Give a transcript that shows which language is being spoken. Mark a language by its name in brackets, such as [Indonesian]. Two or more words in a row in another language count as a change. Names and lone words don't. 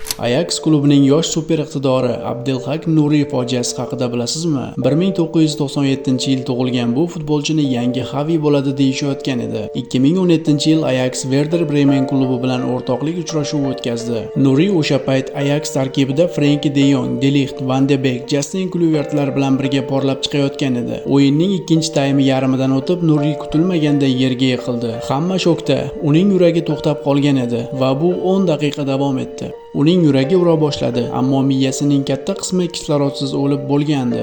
[Uzbek] Ajax klubining yosh super iqtidori Abdelhak Nuriy fojiasi haqida bilasizmi? 1997-yil tug'ilgan bu futbolchini yangi Xavi bo'ladi deyishayotgan edi. 2017-yil Ajax Werder Bremen klubi bilan o'rtoqlik uchrashuvi o'tkazdi. Nuriy o'sha payt Ajax tarkibida Frenkie de Jong, De Ligt, Van de Beek, Justin Kluivertlar bilan birga porlab chiqayotgan edi. O'yinning ikkinchi taymi yarmidan o'tib Nuriy kutilmaganda yerga yiqildi. Hamma shokda, uning yuragi to'xtab qolgan edi va bu 10 daqiqa davom etdi. Uning yuragi ura boshladi, ammo miyasining katta qismi kislorodsiz o'lib bo'lgandi.